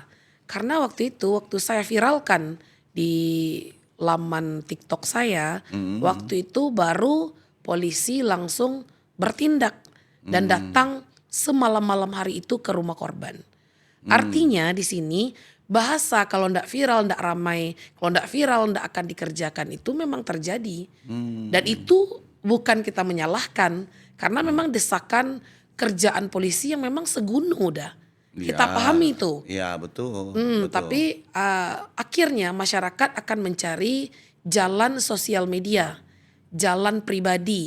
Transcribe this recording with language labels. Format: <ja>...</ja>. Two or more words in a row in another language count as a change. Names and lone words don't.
<id>Karena waktu itu, waktu saya viralkan di laman TikTok saya, waktu itu baru polisi langsung bertindak dan datang semalam-malam hari itu ke rumah korban. Artinya di sini bahasa kalau ndak viral ndak ramai, kalau ndak viral ndak akan dikerjakan itu memang terjadi. Dan itu bukan kita menyalahkan karena memang desakan kerjaan polisi yang memang segunung udah. Kita Ya, pahami itu. ya betul. Betul. Tapi akhirnya masyarakat akan mencari jalan sosial media, jalan pribadi.</id>